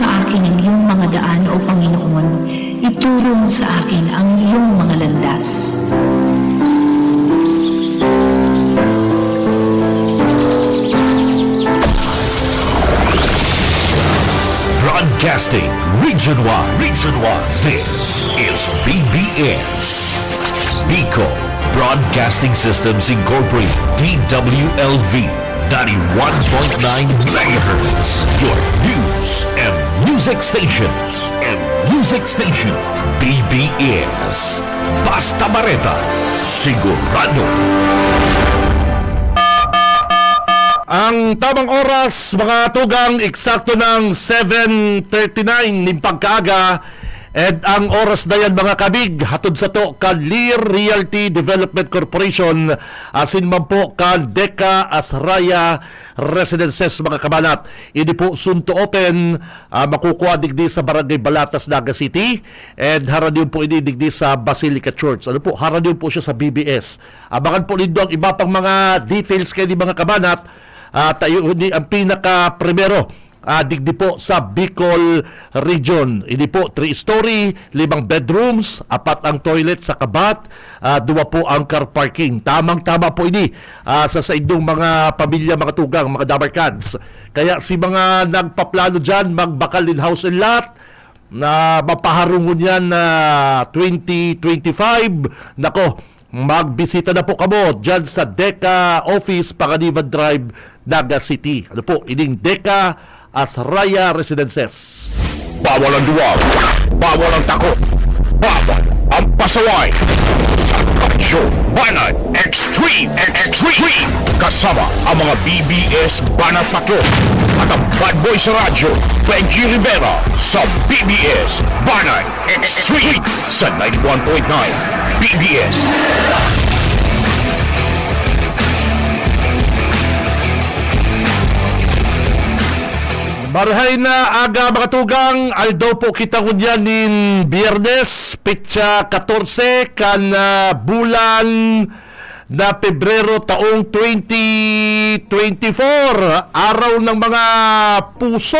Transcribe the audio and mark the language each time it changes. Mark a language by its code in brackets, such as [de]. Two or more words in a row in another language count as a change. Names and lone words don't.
[tl] akin ang iyong mga daan, O Panginoon. Ituro mo sa akin ang iyong mga landas. [en] Broadcasting Region 1. Region 1. This is BBS. Bicol Broadcasting Systems Incorporated. DWLV. 91.9 MHz. Your news and music stations. [bik] BBS. Basta Bareta. Sigurado. [tl] Ang tamang oras, mga tugang, eksakto ng 7:39 ng pagkaaga. [bik] At ang oras na yan, mga kabig, hatod sa to ka Lear Realty Development Corporation, asin man po ka Deka Asraya Residences, mga kabalat. Ini po [en] soon to open, [bik] makukuha digdi sa Barangay Balatas, Naga City, and haradyon po ini digdi sa Basilica Church. Ano po, haradyon po siya sa BBS. Abangan po nindo ang iba pang mga details kayo, mga kabalat. Tayo ni ang pinaka primero digdi po sa Bicol Region. Ini po 3-story, 5 bedrooms, 4 ang toilet sa kabat, 2 po ang car parking. Tamang-tama po ini sa inyong mga pamilya, mga tugang, mga dabarkads. Kaya si mga nagpaplano dyan, magbakal in house and lot, na mapaharungon yan na 2025, nako, magbisita na po kamo dyan sa Deka Office, Panganiban Drive, Naga City. Ano po, ining Deka Asraya Residences. [tl] Bawal ang duwag. Bawal ang takot. Bawal ang pasaway. Sa Radyo Banat Extreme. Kasama ang mga BBS Banat Paklo at ang Bad Boy sa Radyo, Benji Rivera, sa BBS Banat Extreme sa 91.9 BBS. [bik] Barahay na aga, mga tugang, aldaw po kita kunyan nin Biyernes, petsa 14 kan bulan na Pebrero taong 2024, [tl] araw ng mga puso.